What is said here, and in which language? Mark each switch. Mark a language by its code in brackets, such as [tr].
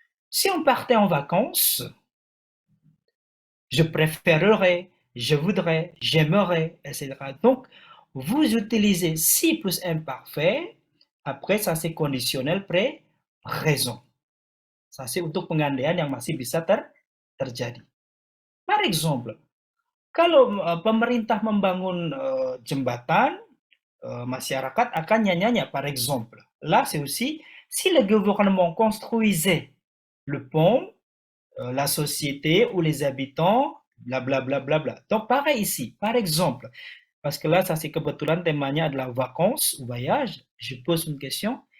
[fr] Si on partait en vacances, je préférerais, je voudrais, j'aimerais, etc. Donc, vous utilisez si plus imparfait. Après, ça c'est conditionnel raison. Ça c'est [id] untuk pengandaian yang masih bisa terjadi. [fr] Par exemple, [id] kalau pemerintah membangun jembatan, masyarakat akan nyanya. [fr] Par exemple, là c'est aussi si le gouvernement construisait le pont, la société ou les habitants, blablabla. Bla, bla, bla. Donc pareil ici, par exemple, parce que là, ça c'est [id] kebetulan temanya adalah [fr] vacances ou voyage, je pose une question.